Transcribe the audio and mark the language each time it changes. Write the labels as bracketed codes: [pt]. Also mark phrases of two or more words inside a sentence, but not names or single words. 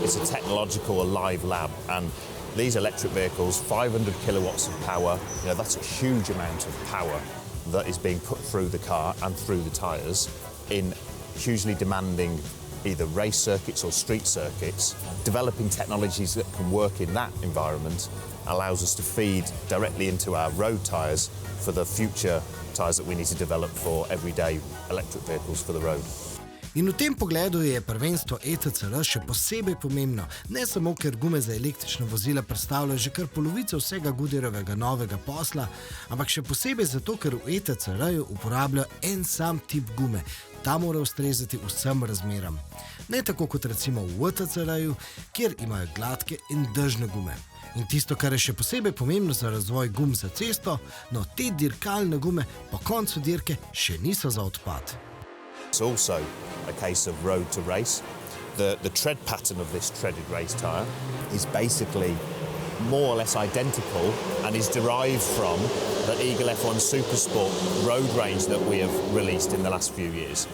[en] It's a technological, alive lab, and these electric vehicles, 500 kilowatts of power, that's a huge amount of power that is being put through the car and through the tyres in hugely demanding either race circuits or street circuits. Developing technologies that can work in that environment allows us to feed directly into our road tyres for the future tyres that we need to develop for everyday electric vehicles for the road. [sl] In v tem pogledu je prvenstvo ETCR še posebej pomembno, ne samo ker gume za električna vozila predstavljajo že kar polovico vsega Goodyearovega novega posla, ampak še posebej zato, ker v ETCR-ju uporabljajo en sam tip gume. Ta mora ustrezati vsem razmeram. Ne tako kot recimo v VTCR-ju, kjer imajo gladke in dežne gume. In tisto, kar je še posebej pomembno za razvoj gum za cesto, no te dirkalne gume po koncu dirke še niso za odpad. [en] It's also a case of road to race. The tread pattern of this treaded race tyre is basically more or less identical and is derived from the Eagle F1 Supersport road range that we have released in the last few years.